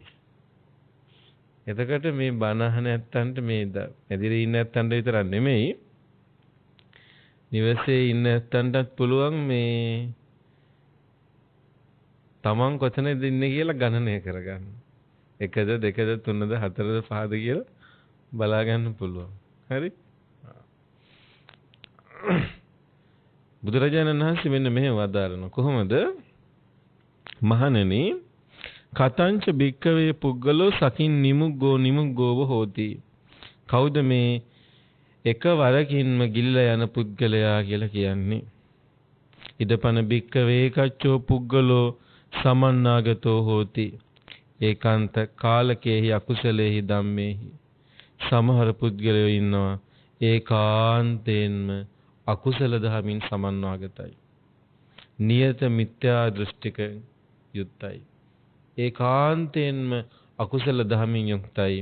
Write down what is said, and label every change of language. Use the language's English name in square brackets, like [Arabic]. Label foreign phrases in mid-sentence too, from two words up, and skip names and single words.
[Sinhala] එතකොට මේ බණ අහන නැත්තන්ට මේ ඇදිරි ඉන්න නැත්තන්ට විතරක් නෙමෙයි නිවසේ ඉන්න නැත්තන්ටත් පුළුවන් මේ තමන් කොතනද ඉන්නේ කියලා ගණනය කරගන්න. 1ද 2ද 3ද 4ද 5ද කියලා බලා ගන්න පුළුවන්. හරි? බුදුරජාණන් වහන්සේ මෙන්න මෙහෙම වදාරනවා. කොහොමද? [Pali] මහණෙනි කතංච භික්කවේ පුද්ගලෝ සකින් නිමුග්ගෝව හෝති. [Sinhala] කවුද මේ එකවරකින්ම ගිලිලා යන පුද්ගලයා කියලා කියන්නේ? [Pali] ඉදපන භික්කවේ කච්චෝ පුද්ගලෝ සමන්නාගතෝ හෝති. ඒකාන්ත කාලකේහි අකුසලේහි ධම්මේහි. [Sinhala] සමහර පුද්ගලයෝ ඉන්නවා ඒකාන්තයෙන්ම අකුසල දහමින් සමන්වාගතයි. නියත මිත්‍යා දෘෂ්ටික යුක්තයි. ඒකාන්තයෙන්ම අකුසල දහමින් යුක්තයි.